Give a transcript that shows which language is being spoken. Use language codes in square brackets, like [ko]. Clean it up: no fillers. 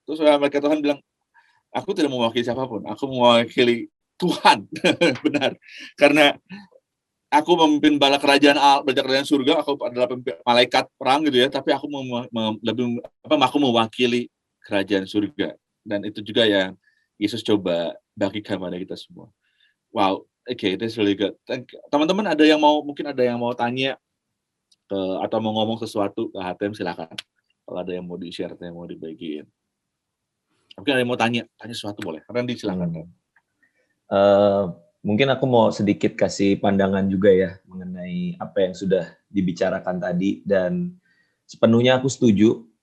[id] Terus malaikat Tuhan bilang, aku tidak mewakili siapapun, aku mewakili Tuhan. Benar, karena aku memimpin bala kerajaan surga, aku adalah malaikat perang gitu ya, tapi aku aku mewakili kerajaan surga, dan itu juga yang Yesus coba bagikan pada kita semua. [en] Wow, okay, that's really good. [id] Teman-teman mungkin ada yang mau tanya atau mau ngomong sesuatu ke HTM, silakan. Kalau ada yang mau di-share atau yang mau dibagiin. Mungkin ada yang mau tanya sesuatu boleh. Randy, silakan. Mungkin aku mau sedikit kasih pandangan juga ya mengenai apa yang sudah dibicarakan tadi, dan sepenuhnya aku setuju.